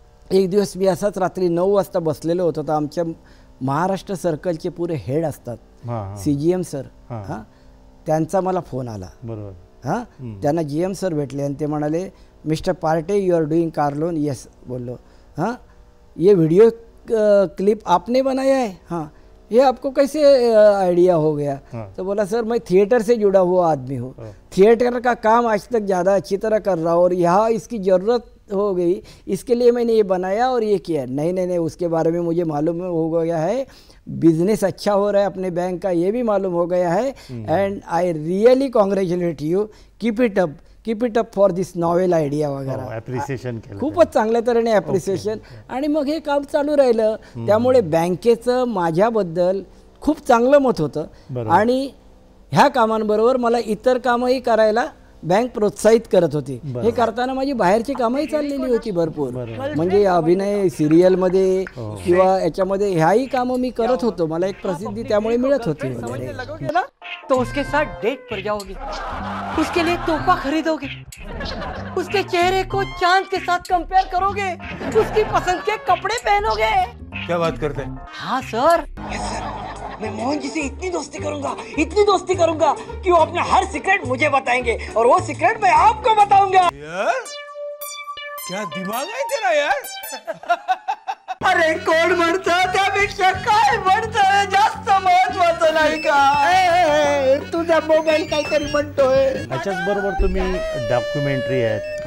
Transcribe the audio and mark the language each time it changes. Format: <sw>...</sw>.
<mr>एक दिवस मी असाच रात्री 9 वाजता बसलेलो होतो, तर आमच्या महाराष्ट्र सर्कलचे पुरे हेड असतात CGM सर, त्यांचा मला फोन आला. बरोबर. त्यांना GM सर भेटले आणि ते म्हणाले,</mr> <en>Mister Parte you are doing car loan.</en> <mr>Yes बोललो.</mr> <hi>ये वीडियो क्लिप आपने बनाया है? हाँ. ये आपको कैसे आइडिया हो गया? तो बोला सर मैं थिएटर से जुड़ा हुआ आदमी हूँ, थिएटर का काम आज तक ज़्यादा अच्छी तरह कर रहा हूँ और यहाँ इसकी ज़रूरत हो गई, इसके लिए मैंने ये बनाया और ये किया. नहीं, उसके बारे में मुझे मालूम हो गया है, बिजनेस अच्छा हो रहा है अपने बैंक का, ये भी मालूम हो गया है.</hi> <en>And I really congratulate you, keep it up for this novel idea वगैरे.</en> <mr>ॲप्रिसिएशन केलं, खूपच चांगल्या तऱ्हेने ॲप्रिसिएशन. आणि मग हे काम चालू राहिलं. त्यामुळे बँकेचं माझ्याबद्दल खूप चांगलं मत होतं आणि ह्या कामांबरोबर मला इतर कामंही करायला बँक प्रोत्साहित करत होती. हे करताना माझी बाहेरची कामही चाललेली होती भरपूर, म्हणजे अभिनय सिरियलमध्ये किंवा याच्यामध्ये ह्याही कामं मी करत होतो. मला एक प्रसिद्धी त्यामुळे मिळत होती वगैरे.</mr> <hi>तो उसके साथ डेट पर जाओगे, उसके लिए तोहफा खरीदोगे, उसके चेहरे को चांद के साथ कंपेयर करोगे, उसकी पसंद के कपड़े पहनोगे. क्या बात करते हैं? हाँ सर, मैं मोहन जी से इतनी दोस्ती करूंगा कि वो अपना हर सीक्रेट मुझे बताएंगे और वो सीक्रेट मैं आपको बताऊंगा. यार क्या दिमाग</hi> <mr>आहे</mr> <hi>तेरा यार.</hi> <mr>अरे कोण म्हणतं त्यापेक्षा काय म्हणतं जास्त महत्वाचं नाही का. तुझा मोबाईल काहीतरी म्हणतोय. त्याच्याच बरोबर तुम्ही डॉक्युमेंटरी आहेत</mr>